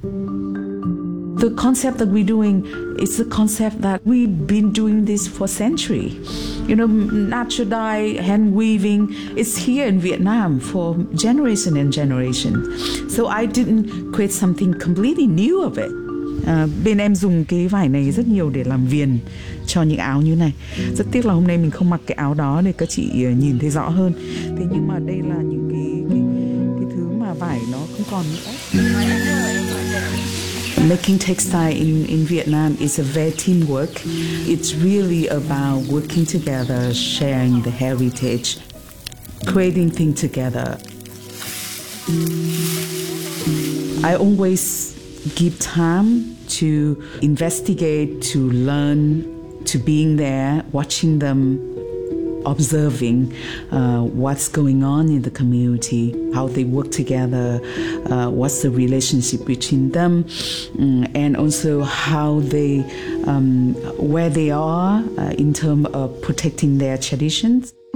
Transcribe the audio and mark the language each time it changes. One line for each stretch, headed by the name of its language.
English: The concept that we're doing is the concept that we've been doing this for centuries. You know, natural dye, hand weaving, it's here in Vietnam for generation and generation. So I didn't create something completely new of it.
Vietnamese: Bên em dùng cái vải này rất nhiều để làm viền cho những áo như này. Rất tiếc là hôm nay mình không mặc cái áo đó để các chị nhìn thấy rõ hơn. Thế nhưng mà đây là những cái thứ mà vải nó không còn nữa.
English: Making textile in Vietnam is a very teamwork. It's really about working together, sharing the heritage, creating things together. I always give time to investigate, to learn, to being there, watching them, observing what's going on in the community, how they work together, what's the relationship between them, and also how they, where they are in terms of protecting their traditions.